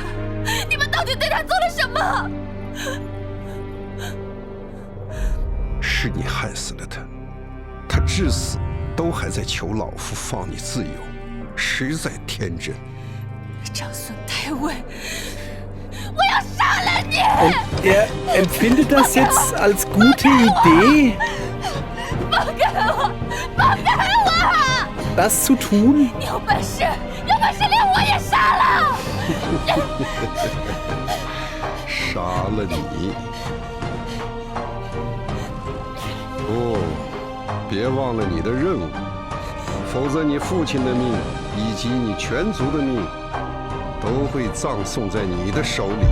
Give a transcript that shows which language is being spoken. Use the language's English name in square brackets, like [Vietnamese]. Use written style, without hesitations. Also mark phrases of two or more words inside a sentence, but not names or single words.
[Chinese] 你们到底对他做了什么？是你害死了他，他至死都还在求老夫放你自由，实在天真。长孙太尉，我要杀了你！ [German] Und er empfindet das jetzt als gute Idee, das zu tun? [Chinese] 你有本事连我也杀了！杀了你？不，别忘了你的任务，否则你父亲的命以及你全族的命都会葬送在你的手里。